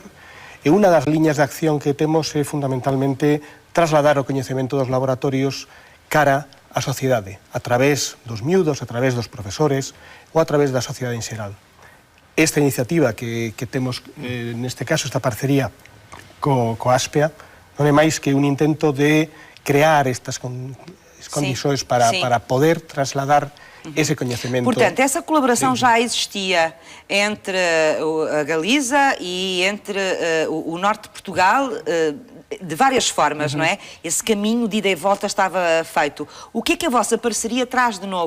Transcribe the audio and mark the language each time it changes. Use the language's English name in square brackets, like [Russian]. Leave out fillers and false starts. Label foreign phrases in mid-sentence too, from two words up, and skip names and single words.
[Galician] E unha das liñas de acción que temos é fundamentalmente trasladar o coñecemento dos laboratorios cara á sociedade, a través dos miúdos, a través dos profesores ou a través da sociedade en xeral. Esta iniciativa que temos, neste caso, esta parcería co ASPEA, non é máis que un intento de crear estas condições para poder trasladar esse conhecimento. [Portuguese] Portanto, essa colaboração já existia entre a Galiza e entre o norte de Portugal de várias formas, não é? Esse caminho de ida e volta estava feito. O que é que a vossa parceria traz de novo?